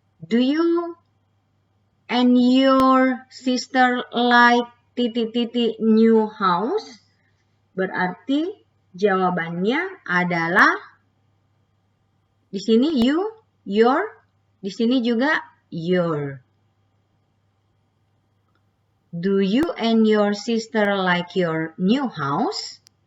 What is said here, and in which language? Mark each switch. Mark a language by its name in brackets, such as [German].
[English] Do you and your sister like ... new house? [Indonesian] Berarti jawabannya adalah di sini you, your, di sini juga your. [English] Do you and your sister like your new house?